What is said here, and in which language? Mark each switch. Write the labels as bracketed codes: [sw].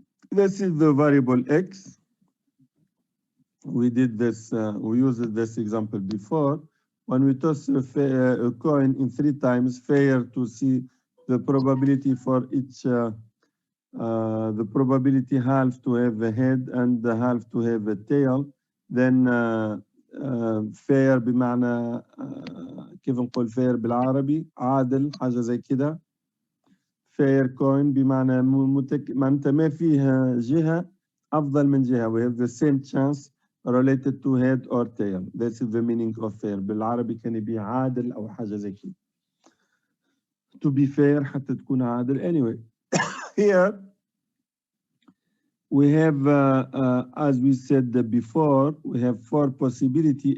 [en] This is the variable x. We did this, we used this example before. When we toss a coin in 3 times, fair to see the probability for each, the probability half to have a head and the half to have a tail. Then [ar] fair بمعنى كيف نقول fair بالعربي عادل حاجة زي كده. fair coin بمعنى معناتها ما فيها جهة أفضل من جهة. [en] We have the same chance related to head or tail. This is the meaning of fair. [ar] بالعربي كان يبيع عادل أو حاجة زي كده. [en] To be fair [ar] حتى تكون عادل. [en] Anyway, here we have, as we said before, we have 4 possibilities.